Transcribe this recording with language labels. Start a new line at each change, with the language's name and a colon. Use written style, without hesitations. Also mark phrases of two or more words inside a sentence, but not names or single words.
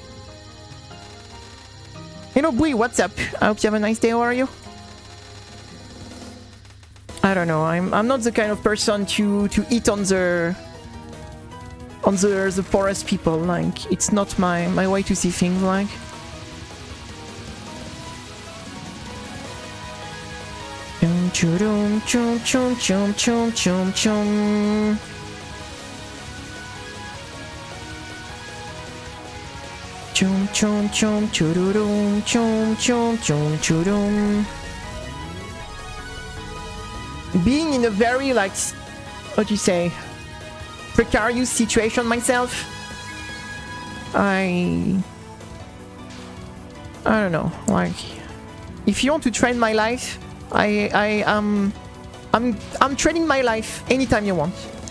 English: Hello, Bui, what's up? I hope you have a nice day. How are you? I don't know. I'm not the kind of person to eat on the on the poorest people. Like, it's not my way to see things. Like, chum chum chum chum chum chum chum. Chum chum chum churum chum chum chum churum. Being in a very, like, what do you say, precarious situation myself, I don't know. Like, if you want to train my life, I'm training my life anytime you want.